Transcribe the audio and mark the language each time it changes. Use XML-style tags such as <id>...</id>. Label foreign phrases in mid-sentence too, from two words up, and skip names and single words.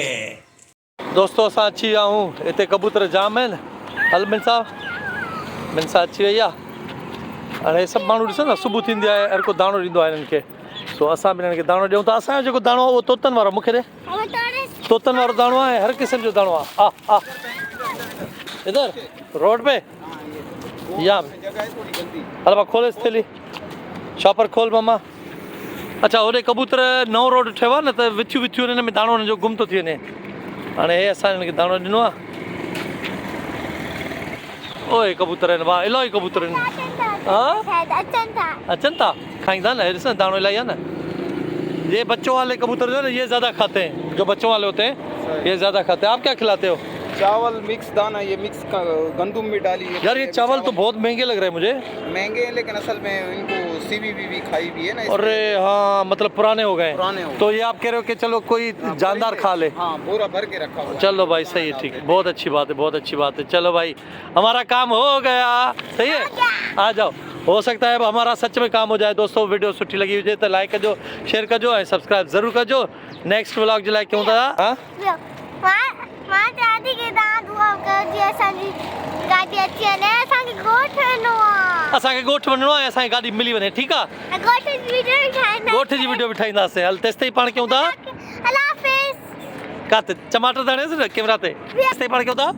<sd>दोस्तों असां अची विया आहियूं हिते कबूतर जाम आहिनि हल मिल सां अची वई आहे हाणे सभु माण्हू ॾिसो न सुबुह थींदी आहे हर को दाणो ॾींदो आहे हिननि खे सो असां बि हिननि खे दाणो ॾियूं था असांजो जेको दाणो आहे उहो तोतनि वारो मूंखे ॾे तोतनि वारो दाणो आहे हर क़िस्म जो दाणो आहे</sd> <ur>ادھر روڈ پے</ur> <sd>या हल मां खोले थैली शॉपर खोल मामा। अच्छा होॾे कबूतर नओं रोड ठहियो आहे न त विथियूं विथियूं हिन में दाणो हुनजो गुम थो थी वञे। हाणे हे असां हिनखे दाणो ॾिनो आहे। ओए कबूतर आहिनि वाह इलाही कबूतर आहिनि। हा अचनि था खाईंदा न ॾिस न दाणो इलाही आहे न।</sd> <ur>یہ بچوں والے کبوتر جو ہے نا یہ زیادہ کھاتے ہیں، جو بچوں والے ہوتے ہیں یہ زیادہ کھاتے ہیں. آپ کیا کھلاتے ہو? چاول مکس دانہ، یہ مکس گندم بھی ڈالی ہے. یار یہ چاول تو بہت مہنگے لگ رہے ہیں مجھے. مہنگے ہیں لیکن اصل میں ان کو سی بی بی بھی کھائی بھی ہے نا. ارے ہاں مطلب پرانے ہو گئے. پرانے ہو تو یہ آپ کہہ رہے ہو کہ چلو کوئی جاندار کھا لے. ہاں بورا بھر کے رکھا ہوا. چلو بھائی صحیح ہے ٹھیک ہے بہت اچھی بات ہے بہت اچھی بات ہے۔ چلو بھائی ہمارا کام ہو گیا صحیح ہے آ جاؤ. ہو سکتا ہے اب ہمارا سچ میں کام ہو جائے.</ur> <sd>दोस्तों वीडियो सुठी लगी हुजे तो लाइक कजो शेयर कजो ऐं सब्सक्राइब ज़रूर कजो।</sd> <en>next vlog</en> <sd>जे लाइ क्यों था हाँ मां चाहती कि तव्हां दुआ कयो जीअं असांजी गाॾी अची वञे असांखे ॻोठ वञिणो आहे। असांखे ॻोठ वञिणो आहे असांजी गाॾी मिली वञे ठीकु आहे। ॻोठ जी वीडियो बि ठाहींदा ॻोठ जी वीडियो बि ठाहींदासीं हल तेसि ताईं पाण कयूं था</sd> <ur>اللہ حافظ.</ur> <sd>काथे टमाटर त हणेसि न कैमरा ते तेसि ताईं पाण कयूं था।</sd>